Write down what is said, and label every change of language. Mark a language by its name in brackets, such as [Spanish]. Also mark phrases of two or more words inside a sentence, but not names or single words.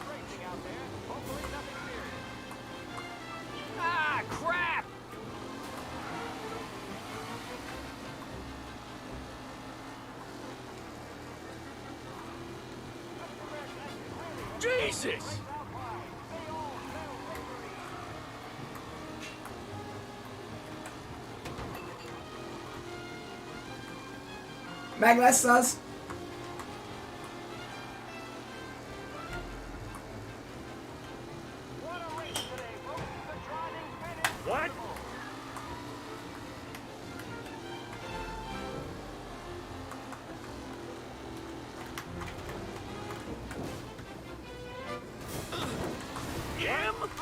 [English] Ah, crap! Jesus! [Hungarian] Meg lesz az. [English] What? Him?